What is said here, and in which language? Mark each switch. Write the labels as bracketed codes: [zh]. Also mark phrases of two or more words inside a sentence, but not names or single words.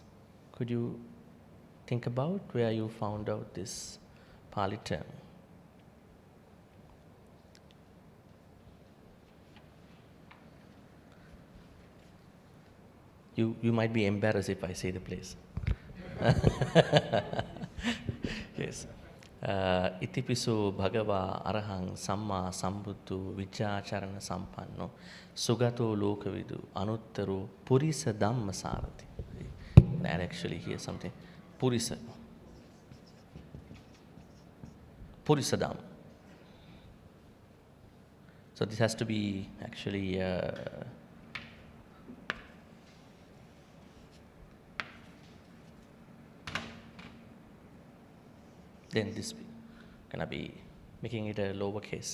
[en] Could you think about where you found out this Pali term? You might be embarrassed if I say the place. Yes. [pi] Itipiso Bhagava Arahang Samma Sambuddhu Vichacharana Sampanno Sugato Lokavidu Anuttaro Purisa Dhamma Sarati. [en] That actually here's something. [pi] Purisa. Purisa Dhamma. [en] So this has to be actually then this gonna be making it a lowercase.